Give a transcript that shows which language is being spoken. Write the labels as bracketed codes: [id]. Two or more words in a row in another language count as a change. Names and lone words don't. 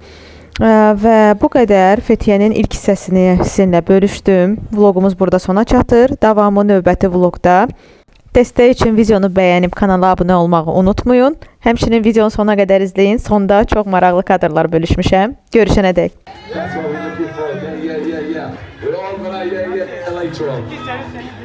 [az] Və bu qədər Fethiye'nin ilk hissəsini sizinlə bölüşdüm. Vlogumuz burada sona çatır. Davamı növbəti vlogda. Dəstək üçün videonu bəyənib kanala abunə olmağı unutmayın. Həmçinin videonun sonuna qədər izləyin. Sonda çox maraqlı kadrlar bölüşmüşəm. Görüşənədək. [en] That's what we're looking for. Yeah. We're all gonna, yeah, later on.